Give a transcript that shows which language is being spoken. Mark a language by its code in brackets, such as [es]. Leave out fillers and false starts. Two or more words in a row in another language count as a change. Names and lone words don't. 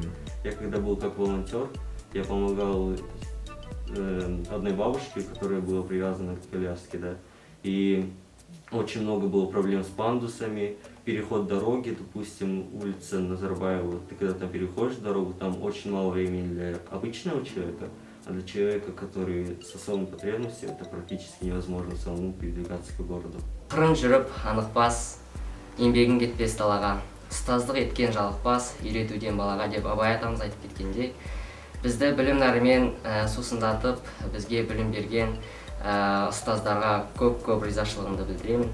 [ru] Я когда был как волонтер, я помогал одной бабушке, которая была привязана к коляске, да, и очень много было проблем с пандусами, переход дороги, допустим, улица Назарбаева, ты когда там переходишь дорогу, там очень мало времени для обычного человека, а для человека, который с особыми потребностями, это практически невозможно самому передвигаться по городу. [kk] Қырын жүріп анықпас, еңбегің кетпес далаға, ұстаздық еткен жалықпас, үйретуден балаға деп Абай атамыз айтып кеткендей, бізді білім нәрімен сусындатып, бізге білім берген ұстаздарға көп ризашылығымды білдіремін.